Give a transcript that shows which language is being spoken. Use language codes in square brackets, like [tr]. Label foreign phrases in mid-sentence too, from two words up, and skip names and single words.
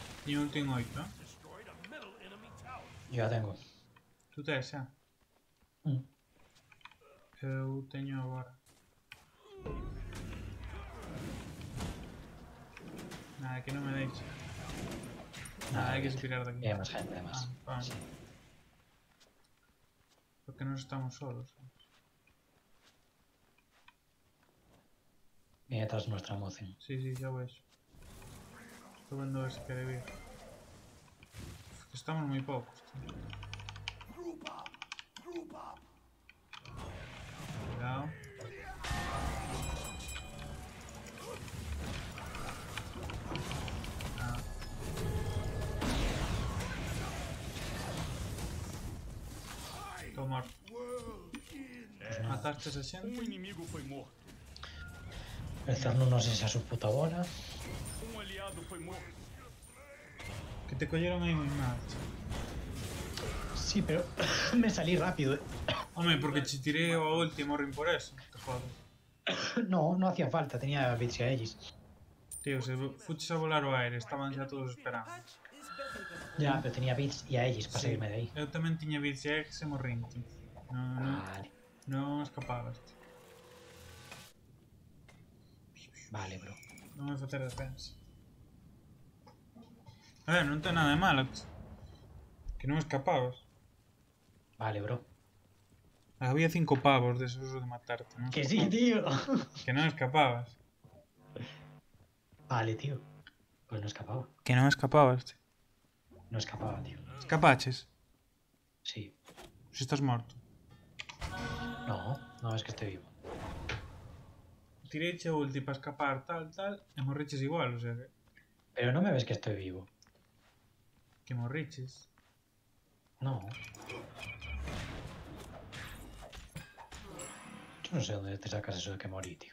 [gl] Tiño ulti en 8, eh? [en] Destroyed a middle enemy tower. [es] Yo ya tengo. [gl] Tú tes xa? Eu teño agora. Nada, que non me deixa. Nada, hai que expirar de aquí. [es] Y hay más gente, además. Vale. Sí. [gl] Porque non estamos solos. [es] Viene tras nuestra moción. [gl] Sí, sí, xa vexo. Estou vendo a ver se quere vir. Estamos moi poucos, tío. [en] Group up. Group up. [es] Cuidado. Ah. [gl] Tô morto. Mataste esa xente? Inimigo foi morto. [es] El Cerno no sé si a su puta bola. [gl] Aliado foi morto. Que te colleron aí moi mal. [es] Sí, pero me salí rápido. [gl] Home, porque che tirei o ulti e morrin por eso. [es] Te jodas. No, no hacía falta, tenía bits y Aegis. [gl] Tío, se fuches a volar o aire, estaban xa todos esperando. [es] Ya, pero tenía bits y Aegis para Sí. seguirme de ahí. [gl] Eu tamén tiña bits e se morrín, tío. [es] Vale. [gl] Non escapabas, tío. [es] Vale, bro. [gl] Non vai facer defensa. A ver, non ten nada de malo. Que non escapabas. [es] Vale, bro. Había 5 pavos de esos de matarte, ¿no? Que sí, tío. [gl] Que non escapabas. [es] Vale, tío. Pues no escapaba. [gl] Que non escapabas, tío. [es] No escapaba, tío. [gl] Escapaches. [es] Sí. [gl] Si estás morto. [es] No, no es que esté vivo. [gl] Tireiche ulti para escapar, tal, e morriches igual, [es] o sea que... Pero no me ves que estoy vivo. [gl] Que morriches. [es] No. Yo no sé dónde te sacas eso de que morí, tío.